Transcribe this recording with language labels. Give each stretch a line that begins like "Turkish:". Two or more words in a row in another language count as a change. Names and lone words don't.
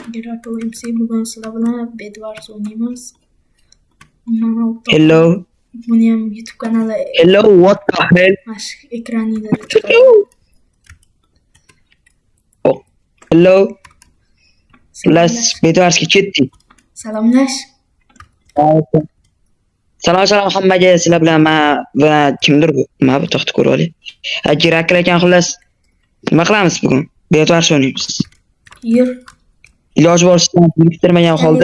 Uzbek: Gerard OMC bugun sizlar bilan Bedwars o'ynaymiz.
English: Hello.
Uzbek: Buni ham YouTube kanali
English: Hello, what the hell?
Uzbek: ekranida chiqadi.
English: Oh, hello.
Uzbek: Let's Bedwarsga ketdik. Salomlash. Salom hammaga, sizlar bilan men kimdir bu? Mana bu to'xta ko'rib oling. Kerak ekan xullas. Nima qilamiz bugun? Bedwars o'ynaymiz. Yur. Iloji boricha biriktirmagan holda